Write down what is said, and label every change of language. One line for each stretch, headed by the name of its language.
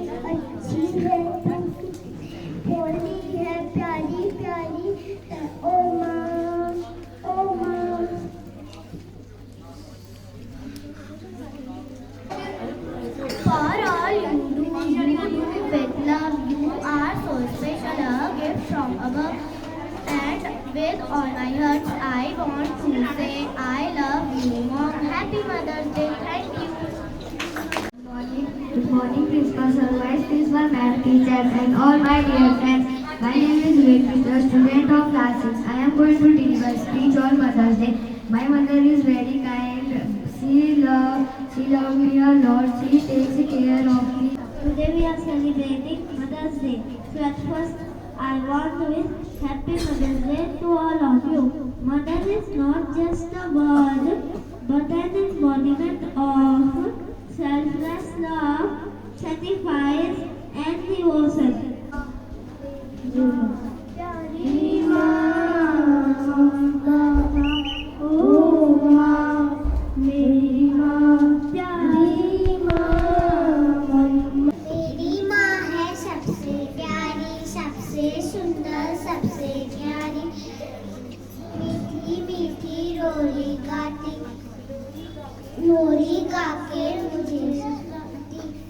Hindi: अच्छी है होली है प्यारी प्यारी, ओ माँ ओ माँ।
English: For all you do with love, you are so special, a gift from above. And with all my heart, I want to say I love you, Mom. Happy Mother's Day. Thank you. Good morning, Principal Sir, Vice Principal, Ma'am, teachers, and all my dear friends. My name is Vivek, a student of class 6. I am going to deliver speech on Mother's Day. My mother is very kind. She loves me a lot. She takes care of me. Today we are celebrating Mother's Day. So at first, I want to wish Happy Mother's Day to all of you. Mother is not just a word, but an embodiment of selfless love, sacrifice, and devotion.
Hindi: प्यारी माँ, ओ माँ, मेरी माँ, प्यारी माँ। मेरी माँ है सबसे प्यारी, सबसे सुंदर, सबसे प्यारी, मीठी मीठी लोरी गाती, लोरी गा के मुझे सुनाती।